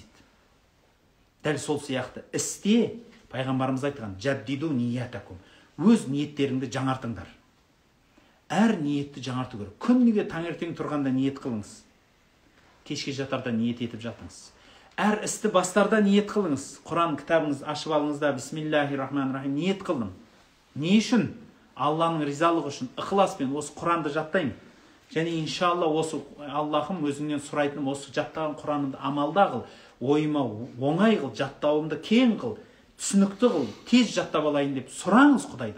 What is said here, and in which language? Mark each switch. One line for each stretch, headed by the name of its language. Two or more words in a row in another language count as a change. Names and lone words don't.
Kazakh: Дәл сол сияқты істе пайғамбарымыз айтқан
Arabic: جددوا نياتكم.
Kazakh: Өз ниеттеріңді жаңартыңдар. Әр ниетті жаңарту керек. Күніге таңертең тұрғанда ниет қылыңыз. Кешке жатарда ниет етіп жатыңыз. Әр істі бастарда ниет қылыңыз. Құран кітабыңыз ашып алыңыз да бисмиллахир-рахманир-рахим ниет қылдым. Не үшін? Алланың ризалығы үшін ықыласпен осы Құранды жаттаймын. Және иншалла осы Аллахым өзіңнен сұрайтыным осы жаттаған Құранымды амалда қыл, ойыма оңай қыл, жаттауымды кең қыл, түсінікті қыл, тез жаттап алайын деп сұраңыз Құдайдан.